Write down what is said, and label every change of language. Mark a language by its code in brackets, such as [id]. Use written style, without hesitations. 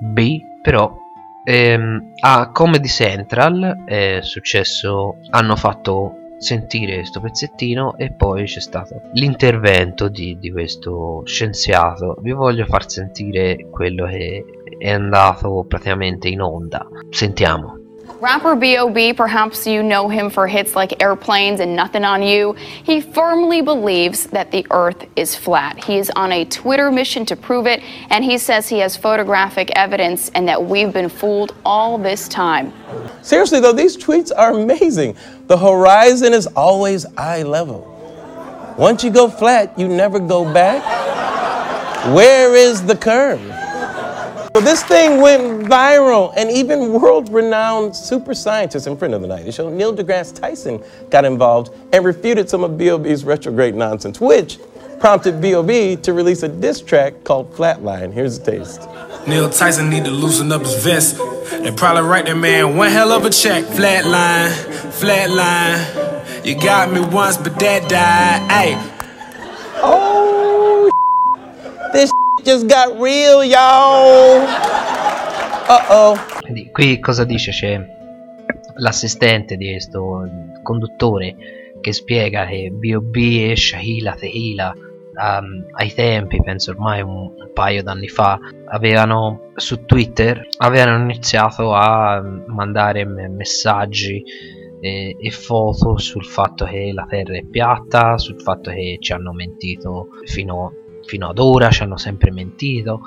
[it] B, però, a Comedy Central è successo, hanno fatto sentire questo pezzettino e poi c'è stato l'intervento di questo scienziato. Vi voglio far sentire quello che è andato praticamente in onda. Sentiamo. [en] Rapper B.O.B., perhaps you know him for hits like Airplanes and Nothing on You. He firmly believes that the Earth is flat. He is on a Twitter mission to prove it, and he says he has photographic evidence and that we've been fooled all this time. Seriously, though, these tweets are amazing. The horizon is always eye level. Once you go flat, you never go back. Where is the curve? So this thing went viral, and even world-renowned super scientist and friend of the night, the show, Neil deGrasse Tyson, got involved and refuted some of B.O.B.'s retrograde nonsense, which prompted B.O.B. to release a diss track called Flatline. Here's a taste. Neil Tyson need to loosen up his vest and probably write that man one hell of a check. Flatline, flatline, you got me once, but that died, ay. Oh, this just got real, y'all. [it] Quindi qui cosa dice? C'è l'assistente di questo conduttore che spiega che B.O.B. e Shahila Tehila, ai tempi, penso ormai un paio d'anni fa, avevano su Twitter, avevano iniziato a mandare messaggi e foto sul fatto che la Terra è piatta, sul fatto che ci hanno mentito fino ad ora, ci hanno sempre mentito.